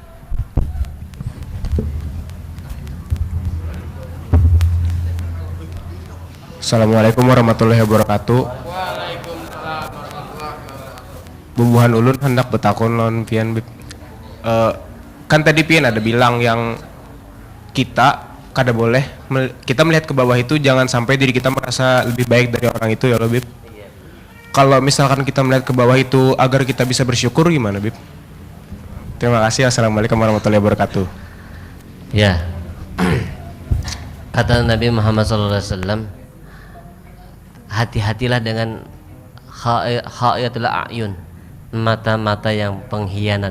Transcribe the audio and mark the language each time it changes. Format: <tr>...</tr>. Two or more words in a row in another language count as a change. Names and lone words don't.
<ar>Assalamualaikum warahmatullahi wabarakatuh.</ar> <bjn>Bubuhan ulun hendak betakun non pian kan tadi pian ada bilang yang kita kada boleh kita melihat ke bawah itu, jangan sampai diri kita merasa lebih baik dari orang itu ya lo Bib.</bjn> <id>Kalau misalkan kita melihat ke bawah itu agar kita bisa bersyukur, gimana Bib? Terima kasih.</id> <ar>Assalamualaikum warahmatullahi wabarakatuh.</ar> <id>Ya. Kata Nabi Muhammad SAW, hati-hatilah dengan</id> <ar>khayatul a'yun,</ar> <id>mata-mata yang pengkhianat.</id>